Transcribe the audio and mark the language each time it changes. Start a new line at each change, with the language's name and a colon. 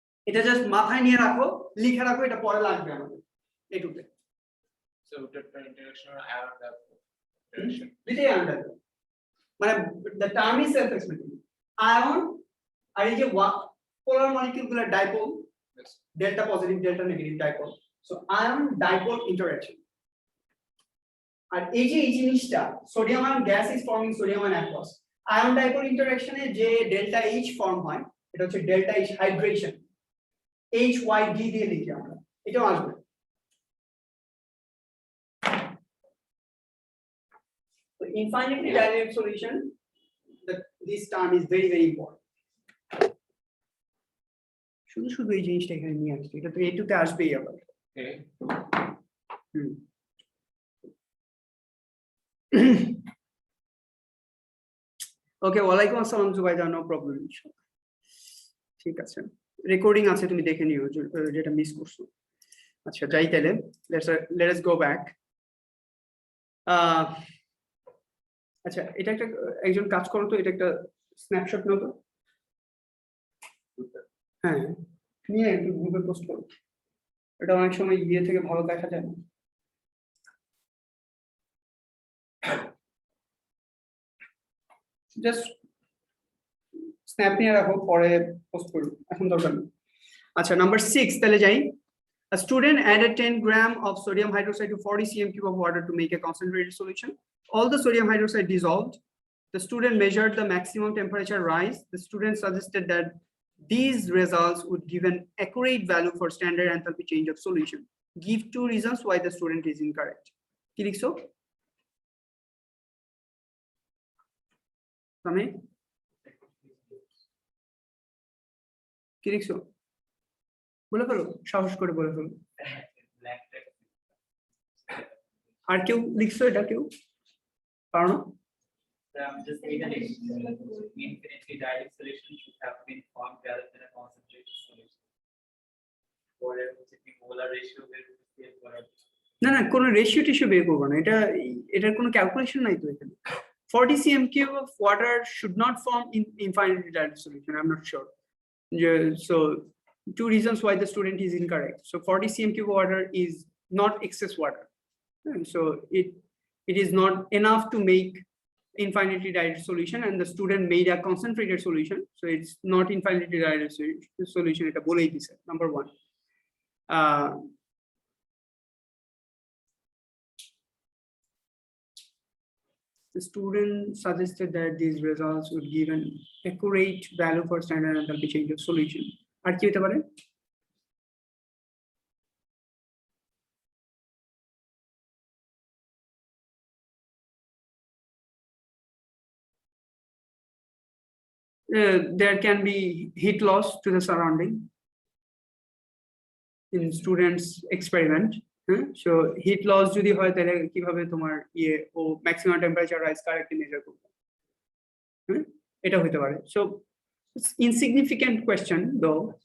Bangla: এটা জাস্ট মাথায় নিয়ে রাখো, লিখে রাখো, এটা পরে লাগবে আমাদের এটুকুতে।
English: So different interaction or ion interaction.
Bangla: লিখে আনতে মানে
English: the term is self explanatory.
Bangla: Ion আর এই যে পোলার মলিকিউল গুলো dipole,
English: Yes. Delta positive delta negative dipole, so ion dipole interaction.
Bangla: আর এই যে এই জিনিসটা sodium ion
English: gas is forming sodium ion across,
Bangla: ion dipole ইন্টারঅ্যাকশনে যে ডেল্টা এইচ ফর্ম হয় এটা হচ্ছে delta H hydration, H Y D দিয়ে লিখি আমরা, এটাও আসবে।
English: So infinitely diluted solution, this term is very very important.
Bangla: শুধু শুধু এই জিনিসটা এখানে নিয়ে আসছে, এটা তো এইটুতে আসবেই আবার।
English: Okay.
Bangla: ওকে, ওয়ালাইকুম আসসালাম জুবাইদা, নো প্রবলেম। ঠিক আছে, রেকর্ডিং আছে, তুমি দেখে নিও যেটা মিস করছো। আচ্ছা যাই তাহলে,
English: Let's go back.
Bangla: আচ্ছা এটা একটা একজন কাজ করো তো, এটা একটা স্ন্যাপশট নাও তো। হ্যাঁ, নিয়ে একটু গ্রুপে পোস্ট করো, এটা অনেক সময় ইয়ে থেকে ভালো দেখা যায় না। জাস্ট স্ন্যাপ নিয়ে রাখো, পরে পোস্ট করো, এখন দরকার নেই। আচ্ছা নাম্বার 6 তাহলে যাই।
English: A student added 10 gram of sodium hydroxide to 40 cm cube of water to make a concentrated solution. All the sodium hydroxide dissolved. The student measured the maximum temperature rise. The student suggested that these results would give an accurate value for standard enthalpy change of solution. Give 2 reasons why the student is incorrect.
Bangla: কি লিখছো? তুমি কি লিখছো? বলে ফেলো, সাহস করে বলে ফেলো।
English: Black text.
Bangla: আর কেউ লিখছো এটা? কেউ কারণ
English: Just say that infinitely dilute solution should have been formed rather than a concentrated solution. Or the molar ratio will be
Bangla: না না, কোনো রেশিও টিস্যু বের করবো না, এটার কোনো ক্যালকুলেশন নাই তো এখানে।
English: 40 cm cube of water should not form in infinitely dilute solution. I'm not sure. So 2 reasons why the student is incorrect. So 40 cm cube of water is not excess water, and so it is not enough to make infinitely diluted solution, and the student made a concentrated solution, so it's not infinitely diluted solution.
Bangla: Eta bolei dise, number 1.
English: The student suggested that these results would give an accurate value for standard enthalpy change of solution.
Bangla: আর কি হতে পারে?
English: There can be heat loss to the surrounding in students experiment. So heat loss
Bangla: যদি হয় তাহলে কিভাবে তোমার ও
English: maximum temperature rise correctly measure
Bangla: করবে, এটা হতে পারে।
English: So it's insignificant question though.